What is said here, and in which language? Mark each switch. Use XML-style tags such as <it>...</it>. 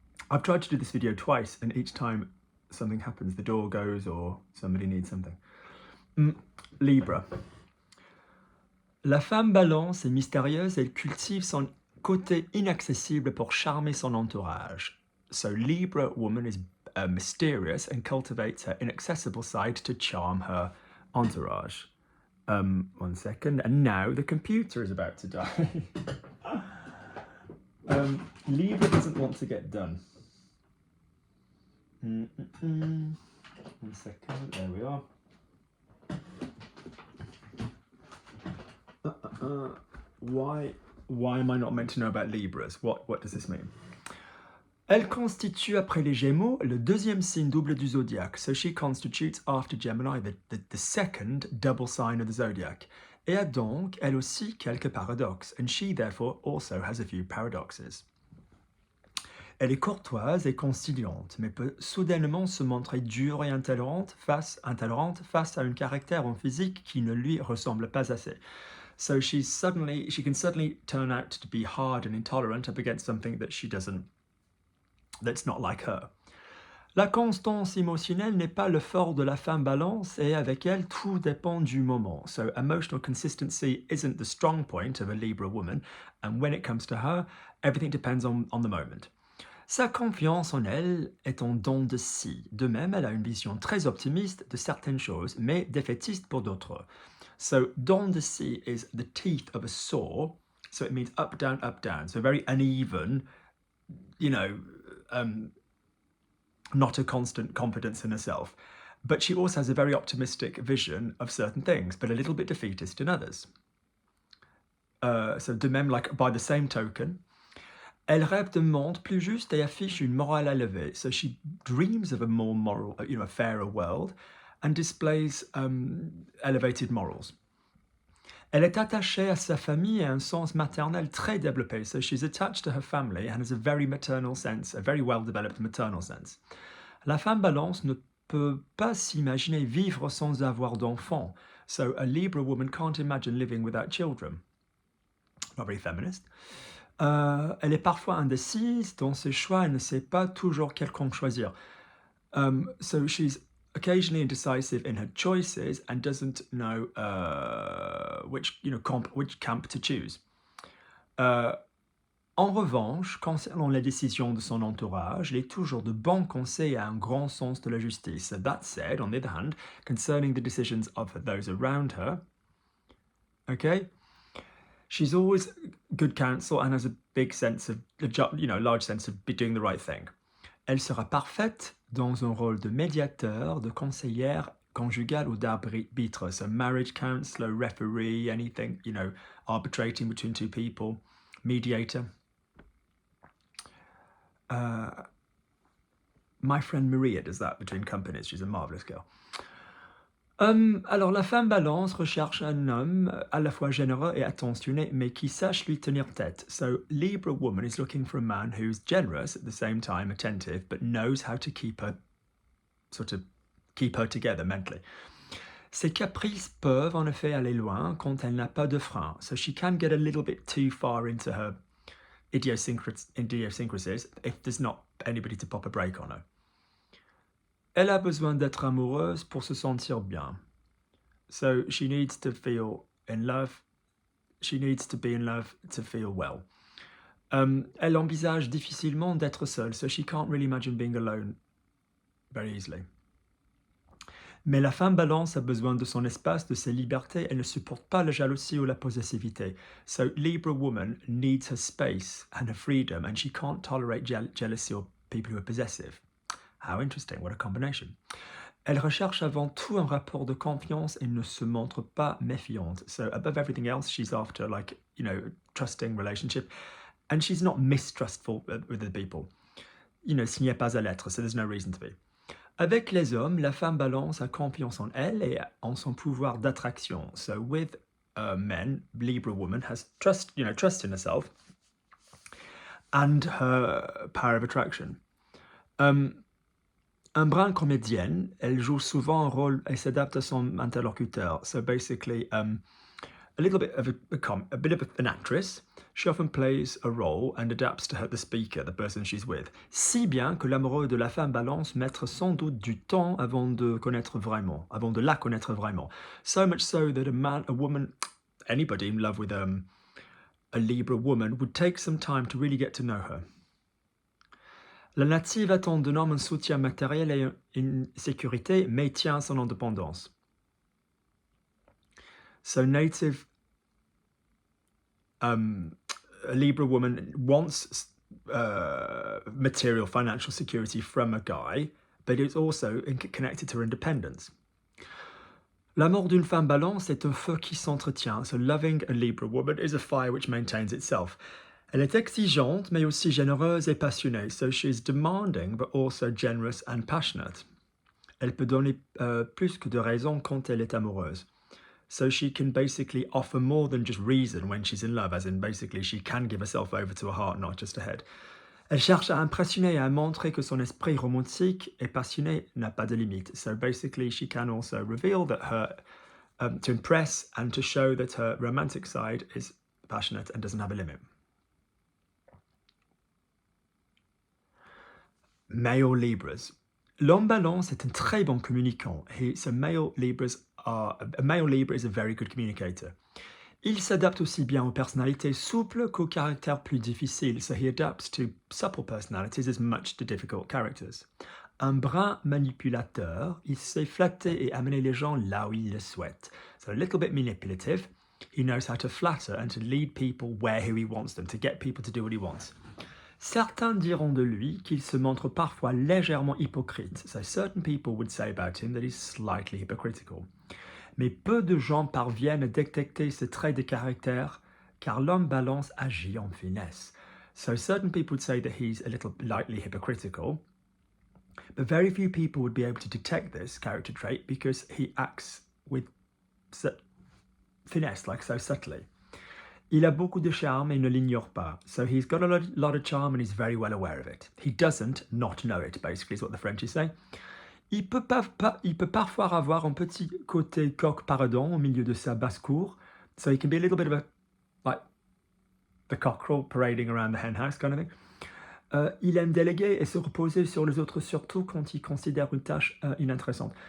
<en>I've tried to do this video twice and each time something happens, the door goes or somebody needs something. Libra.</en> <fr>La femme balance est mystérieuse, elle cultive son côté inaccessible pour charmer son entourage.</fr> <en>So Libra woman is mysterious and cultivates her inaccessible side to charm her entourage. 1 second, and now the computer is about to die. Libra doesn't want to get done. 1 second, there we are. Why am I not meant to know about Libras? What does this mean?</en> <fr>Elle constitue après les Gémeaux le deuxième signe double du zodiaque.</fr> <en>So she constitutes after Gemini the second double sign of the zodiac.</en> <fr>Et a donc, elle aussi, quelques paradoxes.</fr> <en>And she, therefore, also has a few paradoxes.</en> <fr>Elle est courtoise et conciliante, mais peut soudainement se montrer dure et intolérante face à un caractère en physique qui ne lui ressemble pas assez.</fr> <en>So she can suddenly turn out to be hard and intolerant up against something that's not like her.</en> <fr>La constance émotionnelle n'est pas le fort de la femme balance et avec elle, tout dépend du moment.</fr> <en>So emotional consistency isn't the strong point of a Libra woman, and when it comes to her, everything depends on the moment.</en> <fr>Sa confiance en elle est en don de si. De même, elle a une vision très optimiste de certaines choses, mais défaitiste pour d'autres.</fr> <en>So</en> <fr>don de si</fr> <en>is the teeth of a saw, so it means up, down, so very uneven, not a constant confidence in herself. But she also has a very optimistic vision of certain things, but a little bit defeatist in others.</en> <fr>So de même,</fr> <en>like by the same token,</en> <fr>elle rêve de monde plus juste et affiche une morale élevée.</fr> <en>So she dreams of a more moral, a fairer world, and displays elevated morals.</en> <fr>Elle est attachée à sa famille et a un sens maternel très développé.</fr> <en>So she's attached to her family and has a very maternal sense, a very well-developed maternal sense.</en> <fr>La femme balance ne peut pas s'imaginer vivre sans avoir d'enfants.</fr> <en>So a Libra woman can't imagine living without children. Not very feminist.</en> <fr>Elle est parfois indécise dans ses choix et ne sait pas toujours quel camp choisir.</fr> <en>So she's occasionally indecisive in her choices and doesn't know which camp to choose.</en> <fr>En revanche, concernant les décisions de son entourage, elle est toujours de bons conseils et a un grand sens de la justice.</fr> <en>So that said, on the other hand, concerning the decisions of those around her, okay, she's always good counsel and has a big sense of, large sense of doing the right thing.</en> <fr>Elle sera parfaite dans un rôle de médiateur, de conseillère conjugale ou d'arbitre.</fr> <en>So marriage counselor, referee, anything, arbitrating between two people, mediator. My friend Maria does that between companies. She's a marvelous girl.</en> <fr>Alors, la femme balance recherche un homme à la fois généreux et attentionné, mais qui sache lui tenir tête.</fr> <en>So, Libra woman is looking for a man who's generous at the same time, attentive, but knows how to keep her together mentally.</en> <fr>Ses caprices peuvent en effet aller loin quand elle n'a pas de frein.</fr> <en>So she can get a little bit too far into her idiosyncrasies if there's not anybody to pop a break on her.</en> <fr>Elle a besoin d'être amoureuse pour se sentir bien.</fr> <en>So she needs to feel in love. She needs to be in love to feel well.</en> <fr>Elle envisage difficilement d'être seule,</fr> <en>so she can't really imagine being alone very easily.</en> <fr>Mais la femme balance a besoin de son espace, de ses libertés. Elle ne supporte pas la jalousie ou la possessivité.</fr> <en>So Libra woman needs her space and her freedom, and she can't tolerate jealousy or people who are possessive. How interesting, what a combination.</en> <fr>Elle recherche avant tout un rapport de confiance et ne se montre pas méfiante.</fr> <en>So above everything else, she's after trusting relationship. And she's not mistrustful with the people.</en> <fr>S'il n'y a pas à l'être,</fr> <en>so there's no reason to be.</en> <fr>Avec les hommes, la femme balance a confiance en elle et en son pouvoir d'attraction.</fr> <en>So with men, Libra woman has trust in herself and her power of attraction.</en> <fr>Un brin comédienne, elle joue souvent un rôle et s'adapte à son interlocuteur.</fr> <en>So basically, a little bit of a bit of an actress, She often plays a role and adapts to the speaker, the person she's with.</en> <fr>Si bien que l'amoureux de la femme balance mettra sans doute du temps avant de la connaître vraiment.</fr> <en>So much so that a woman, anybody in love with a Libra woman would take some time to really get to know her.</en> <fr>La native attend de l'homme un soutien matériel et une sécurité, mais tient son indépendance.</fr> <en>So native a Libra woman wants material financial security from a guy, but it's also connected to her independence.</en> <fr>L'amour d'une femme balance est un feu qui s'entretient.</fr> <en>So loving a Libra woman is a fire which maintains itself.</en> <fr>Elle est exigeante, mais aussi généreuse et passionnée.</fr> <en>So she is demanding, but also generous and passionate.</en> <fr>Elle peut donner plus que de raison quand elle est amoureuse.</fr> <en>So she can basically offer more than just reason when she's in love, as in basically she can give herself over to her heart, not just her head.</en> <fr>Elle cherche à impressionner et à montrer que son esprit romantique et passionné n'a pas de limite.</fr> <en>So basically she can also reveal that her, to impress and to show that her romantic side is passionate and doesn't have a limit. Male Libras.</en> <fr>L'homme balance est un très bon communicant.</fr> <en>A male Libra is a very good communicator.</en> <fr>Il s'adapte aussi bien aux personnalités souples qu'aux caractères plus difficiles,</fr> <en>so he adapts to supple personalities as much to difficult characters.</en> <fr>Un brin manipulateur, il sait flatter et amener les gens là où il le souhaite.</fr> <en>So a little bit manipulative, he knows how to flatter and to lead people where he wants them, to get people to do what he wants.</en> <fr>Certains diront de lui qu'il se montre parfois légèrement hypocrite.</fr> <en>So certain people would say about him that he's slightly hypocritical.</en> <fr>Mais peu de gens parviennent à détecter ce trait de caractère, car l'homme balance agit en finesse.</fr> <en>So certain people would say that he's a little lightly hypocritical, but very few people would be able to detect this character trait because he acts with finesse, like so subtly.</en> <fr>Il a beaucoup de charme et ne l'ignore pas.</fr> <en>So he's got a lot of charm and he's very well aware of it. He doesn't not know it, basically, is what the French is saying.</en> <fr>Il peut parfois avoir un petit côté coq-paradon au milieu de sa basse-cour.</fr> <en>So he can be a little bit of like the cockerel parading around the hen house kind of thing.</en> <fr>Il aime déléguer et se reposer sur les autres, surtout quand il considère une tâche inintéressante.</fr>